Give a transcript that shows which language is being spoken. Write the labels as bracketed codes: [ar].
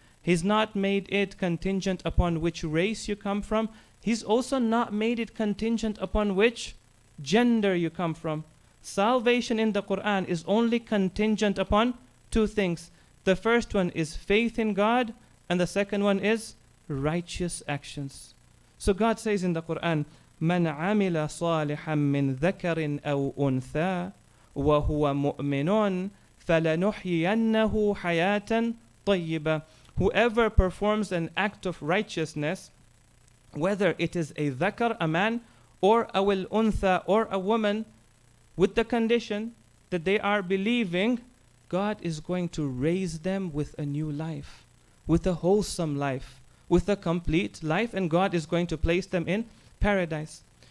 [en] He's not made it contingent upon which race you come from. He's also not made it contingent upon which gender you come from. Salvation in the Quran is only contingent upon two things. The first one is faith in God, and the second one is righteous actions. So God says in the Quran, [ar] مَنْ عَمِلَ صَالِحًا مِّن ذَكَرٍ أَوْ أُنْثَى وَهُوَ مُؤْمِنٌ فَلَنُحْيِيَنَّهُ حَيَاةً طَيِّبَةً. [en] Whoever performs an act of righteousness, whether it is a dhakar, a man, or a untha, or a woman, with the condition that they are believing, God is going to raise them with a new life, with a wholesome life, with a complete life, and God is going to place them in paradise.